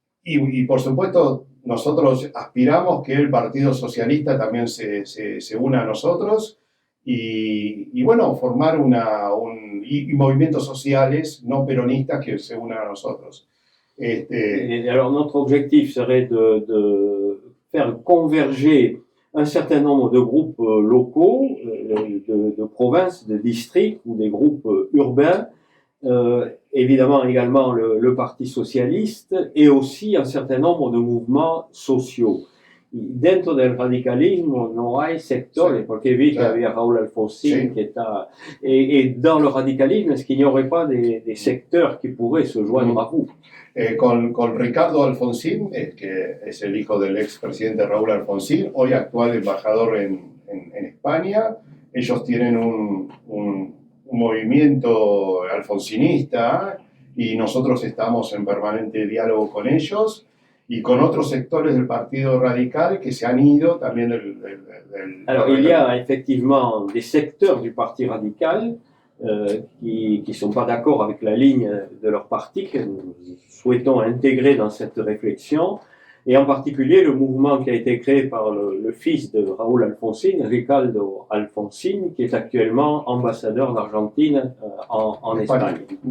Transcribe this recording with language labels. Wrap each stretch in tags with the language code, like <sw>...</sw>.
<es>y por supuesto nosotros aspiramos que el Partido Socialista también se una a nosotros y bueno, formar y movimientos sociales no peronistas que se unan a nosotros.</es> <fr>Alors notre objectif serait de faire converger un certain nombre de groupes locaux, de provinces, de districts ou des groupes urbains, évidemment également le Parti Socialiste et aussi un certain nombre de mouvements sociaux.</fr> <es>Dentro del radicalismo no hay sectores, porque vi que había Raúl Alfonsín qui está...</es> <fr>Et dans le radicalisme, est-ce qu'il n'y aurait pas des secteurs qui pourraient se joindre à vous?</fr> <es>Con Ricardo Alfonsín, que es el hijo del expresidente Raúl Alfonsín, hoy actual embajador en España. Ellos tienen un movimiento alfonsinista y nosotros estamos en permanente diálogo con ellos y con otros sectores del Partido Radical que se han ido también</es> <fr>Alors, il y a effectivement des secteurs du Parti Radical qui ne sont pas d'accord avec la ligne de leur parti, que nous souhaitons intégrer dans cette réflexion, et en particulier le mouvement qui a été créé par le fils de Raúl Alfonsín, Ricardo Alfonsín, qui est actuellement ambassadeur d'Argentine en Espagne.</fr>